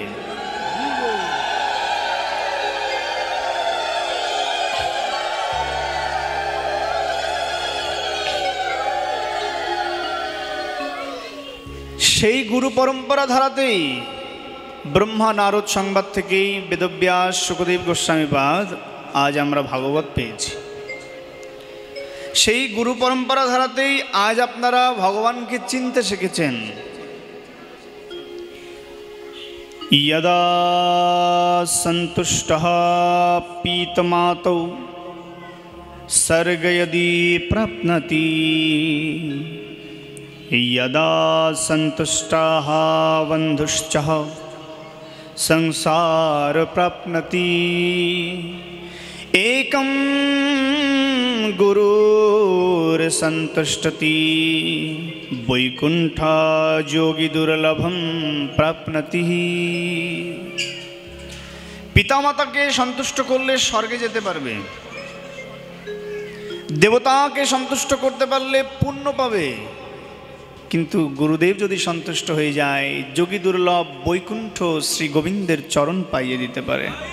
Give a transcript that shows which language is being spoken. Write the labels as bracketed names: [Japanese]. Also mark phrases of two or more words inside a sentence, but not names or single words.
[Bangla] সেই গুরু পরম্পরা ধারাতেই ব্রহ্মা নারদ সংবাদ থেকেই বেদব্যাস শুকদেব গোস্বামীপাদ আজ আমরা ভাগবত পেয়েছি। সেই গুরু পরম্পরা ধারাতেই আজ আপনারা ভগবানকে চিনতে শিখেছেন। [Sanskrit] यदा सन्तुष्टः पीतमातौ सर्ग यदि प्राप्नोति यदा सन्तुष्टाः बन्धुश्च संसार प्राप्नोति एकं गुरुर्सन्तुष्टति वैकुण्ठा योगी दुर्लभम प्राप्नोति। [Bangla] পিতামাতাকে সন্তুষ্ট করলে স্বর্গে যেতে পারবে, দেবতাকে সন্তুষ্ট করতে পারলে পুণ্য পাবে, কিন্তু গুরুদেব যদি সন্তুষ্ট হয়ে যায় যোগী দুর্লভ বৈকুণ্ঠ শ্রী গোবিন্দের চরণ পাইয়ে দিতে পারে।